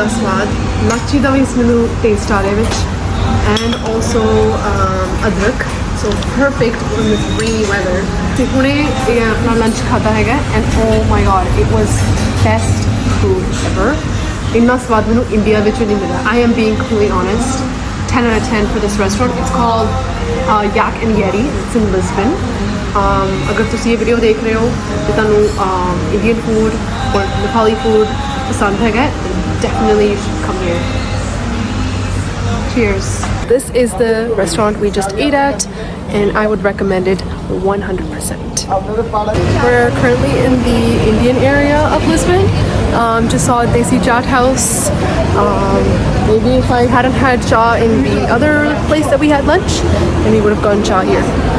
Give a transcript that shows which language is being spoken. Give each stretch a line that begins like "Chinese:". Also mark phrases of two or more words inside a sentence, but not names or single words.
Punjabi: ਸਵਾਦ ਲੱਚੀ ਦਾ ਵੀ ਇਸ ਮੈਨੂੰ ਟੇਸਟ ਆ ਰਿਹਾ ਵਿੱਚ
English: and also
Punjabi: ਅਦਰਕ
English: so perfect in this rainy weather
Punjabi: ਤੇ ਹੁਣੇ ਇਹ ਆਪਣਾ ਲੰਚ ਖਾਧਾ ਹੈਗਾ
English: and oh my God it was best food ever
Punjabi: ਇੰਨਾ ਸਵਾਦ ਮੈਨੂੰ ਇੰਡੀਆ ਵਿੱਚ ਨਹੀਂ ਮਿਲਿਆ
English: I am being completely honest 10 out of 10 for this restaurant it's called Yak and Yeti it's in Lisbon
Punjabi: ਅਗਰ ਤੁਸੀ ਯੇ ਵੀਡੀਓ ਦੇਖ ਰਹੇ ਹੋ ਤੋ ਤੁਹਾਨੂੰ ਇੰਡੀਅਨ ਫੂਡ ਔਰ ਨੇਪਾਲੀ ਫੂਡ ਪਸੰਦ ਹੈ
English: definitely you should come here. Cheers. This is the restaurant we just ate at and I would recommend it 100%. We're currently in the Indian area of Lisbon. Just saw a Desi Chaat house. Maybe if I hadn't had cha in the other place that we had lunch, then we would have gone cha here.